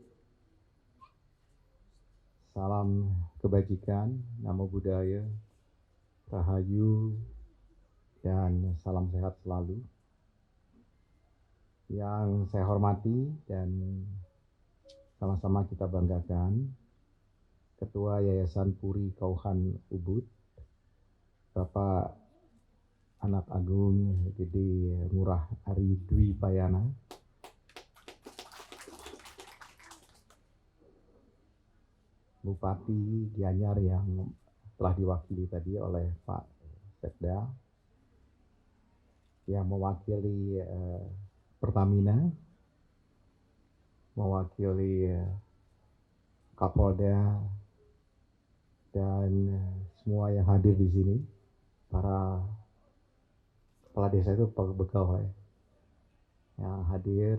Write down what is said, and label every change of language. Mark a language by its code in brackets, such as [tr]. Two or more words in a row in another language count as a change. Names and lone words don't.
[id] Salam kebajikan, [pi] namo buddhaya, [id] rahayu, dan salam sehat selalu. Yang saya hormati dan sama-sama kita banggakan, Ketua Yayasan Puri Kauhan Ubud, Bapak Anak Agung Gede Ngurah Ari Dwi Payana, Bupati Gianyar yang telah diwakili tadi oleh Pak Sekda, yang mewakili Pertamina, mewakili Kapolda, dan semua yang hadir di sini, para kepala desa itu pegawai yang hadir.